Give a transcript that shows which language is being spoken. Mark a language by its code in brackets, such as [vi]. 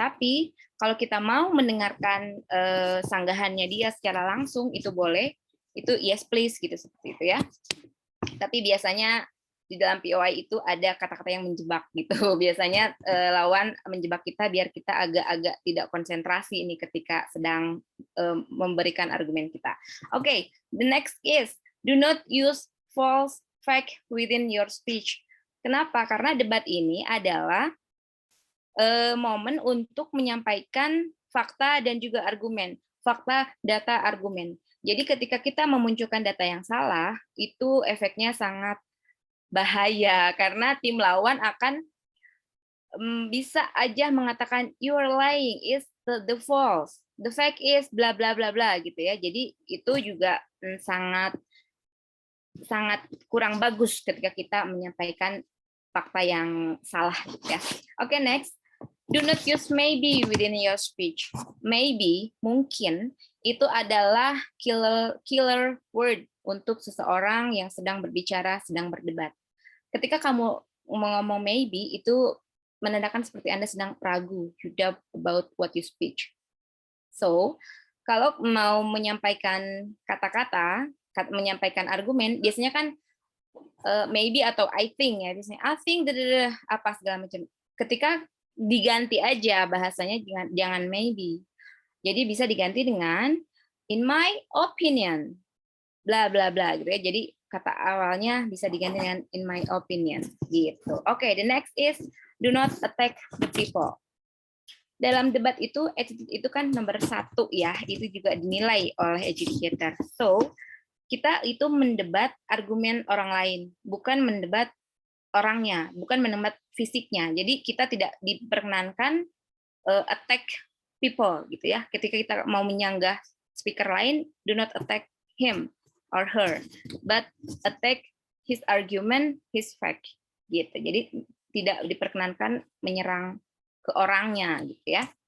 [id] Tapi kalau kita mau mendengarkan sanggahannya dia secara langsung, itu boleh. Itu yes please gitu, seperti itu ya. Tapi biasanya di dalam POI itu ada kata-kata yang menjebak gitu. Biasanya lawan menjebak kita biar kita agak-agak tidak konsentrasi ini ketika sedang memberikan argumen kita. [en] Okay, the next is do not use false fact within your speech. [id] Kenapa? Karena debat ini adalah momen untuk menyampaikan fakta dan juga argumen. Fakta, data, argumen. Jadi ketika kita memunculkan data yang salah, itu efeknya sangat bahaya karena tim lawan akan bisa aja mengatakan you are lying, is the false, the fact is bla bla bla bla gitu ya. Jadi itu juga sangat kurang bagus ketika kita menyampaikan fakta yang salah ya. Oke, next. [en] Do not use maybe within your speech. [id] Maybe, mungkin, itu adalah killer word untuk seseorang yang sedang berbicara, sedang berdebat. Ketika kamu ngomong maybe, itu menandakan seperti Anda sedang ragu, you doubt about what you speak. So, kalau mau menyampaikan kata-kata, menyampaikan argumen, biasanya kan maybe atau I think ya, biasanya I think apa segala macam. Ketika diganti aja bahasanya, jangan maybe. Jadi bisa diganti dengan in my opinion, bla bla bla gitu ya. Jadi kata awalnya bisa diganti dengan in my opinion gitu. [en] Oke, the next is do not attack the people. [id] Dalam debat itu attitude itu kan nomor 1 ya, itu juga dinilai oleh adjudicator. So kita itu mendebat argumen orang lain, bukan mendebat orangnya, bukan mendebat fisiknya. Jadi kita tidak diperkenankan attack people gitu ya. Ketika kita mau menyanggah speaker lain, do not attack him or her, but attack his argument, his fact gitu. Jadi tidak diperkenankan menyerang ke orangnya gitu ya.